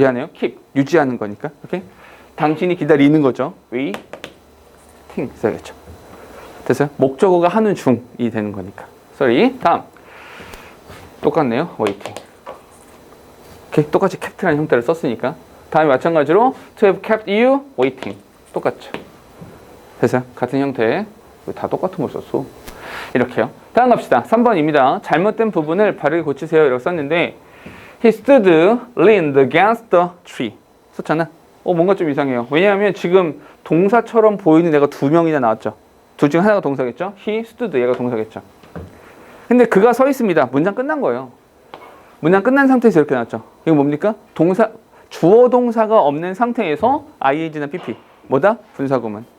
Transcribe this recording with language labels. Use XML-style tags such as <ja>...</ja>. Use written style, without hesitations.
<ko>미안해요. keep. 유지하는 거니까. 오케이? 당신이 기다리는 거죠. waiting 써야겠죠. 됐어요? 목적어가 하는 중이 되는 거니까. sorry. 다음. 똑같네요. waiting. 오케이? 똑같이 kept라는 형태를 썼으니까. 다음에 마찬가지로</ko> <en>to have kept you waiting.</en> <ko>똑같죠. 됐어요? 같은 형태. 다 똑같은 걸 썼어. 이렇게요. 다음 갑시다. 3번입니다. 잘못된 부분을 바르게 고치세요.</ko> <en>이렇게 썼는데 He stood leaned against the tree.</en> <ko>썼잖아. 뭔가 좀 이상해요. 왜냐하면 지금 동사처럼 보이는 애가 두 명이나 나왔죠. 둘 중 하나가 동사겠죠.</ko> <en>He stood</en> <ko>얘가 동사겠죠. 근데 그가 서 있습니다. 문장 끝난 거예요. 문장 끝난 상태에서 이렇게 나왔죠. 이거 뭡니까? 주어 동사가 없는 상태에서 ing나 pp. 뭐다? 분사구문.</ko>